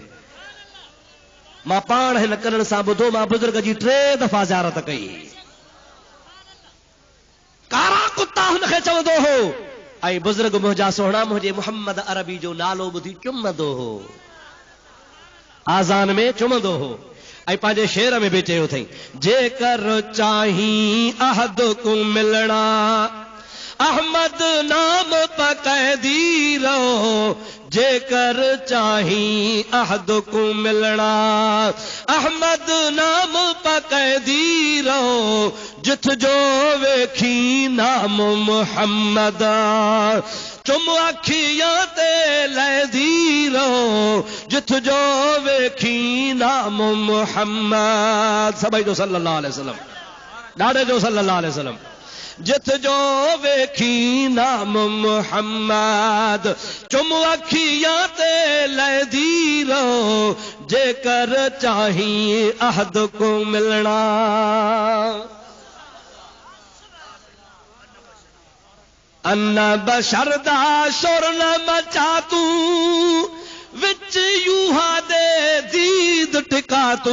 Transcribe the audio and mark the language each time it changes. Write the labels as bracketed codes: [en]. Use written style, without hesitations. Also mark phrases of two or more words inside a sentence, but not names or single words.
[sd] मां पाण हिन करण सां ॿुधो, मां बुज़ुर्ग जी 3 दफ़ा ज़ियारत कई। कारा कुत्ता हुनखे चवंदो हो, ऐं बुज़ुर्ग मुंहिंजा सोहणा मुंहिंजे मुहम्मद अरबी जो नालो ॿुधी चुमंदो हो, आज़ान में चुमंदो हो। ऐं पंहिंजे शेर में बि चयो अथई, [pa] ਜੇਕਰ ਚਾਹੀ ਅਹਦ ਕੋ ਮਿਲਣਾ ਅਹਮਦ ਨਾਮ ਪਕੈਦੀ ਰਹੋ, ਜੇਕਰ ਚਾਹੀ ਅਹਦ ਕੋ ਮਿਲਣਾ ਅਹਮਦ ਨਾਮ ਪਕੈਦੀ ਰਹੋ, ਜਿਥ ਜੋ ਵੇਖੀ ਨਾਮ ਮੁਹੰਮਦ ਚੁਮ ਅਖੀਆਂ ਤੇ ਲੈਦੀ ਰਹੋ, ਜਿਥ ਜੋ ਵੇਖੀ ਨਾਮ ਮੁਹੰਮਦ। [sd] सभई जो [ar] صلى الله عليه وسلم, [sd] ॾाढे जो [ar] صلى الله عليه وسلم. [pa] ਜਿਥ ਜੋ ਵੇਖੀ ਨਾਮ ਮੁਹੰਮਦ ਚੁਮ ਅਖੀਆਂ ਤੇ ਲੈਦੀ ਰਹੋ, ਜੇਕਰ ਚਾਹੀ ਅਹਦ ਕੋ ਮਿਲਣਾ। ਅੰਨ ਬਸ਼ਰਦਾ ਸ਼ੋਰ ਨ ਮਚਾ ਤੂ, ਵਿਚ ਯੂਹਾ ਦੇ ਦੀਦ ਟਿਕਾ ਤੂ,